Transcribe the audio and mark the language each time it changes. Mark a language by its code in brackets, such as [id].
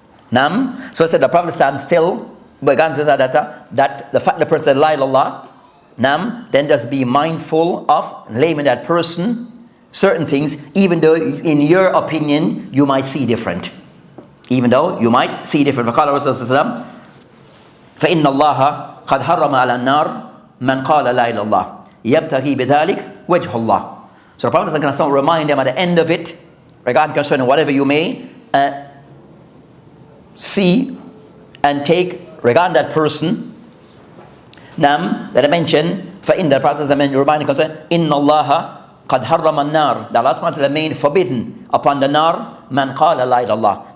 [en] So I said the Prophet still began to say that the fact the person said [ar] la ilaha illallah, [en] then just be mindful of naming that person certain things, even though in your opinion you might see different. Even though you might see different. [ar] فقال الرسول صلى الله عليه وسلم فإن الله قد حرم على النار من قال لا إله إلا الله يبتغي بذلك وجه الله. [en] So the Prophet is going to remind them at the end of it, regarding concerning whatever you may see and take regarding that person. That I mentioned, فإن the Prophet is reminding concerning [ar] إن الله قد حرم النار, [en] that Allah subhanahu wa ta'ala made forbidden upon the nar [ar] man qala la ilaha.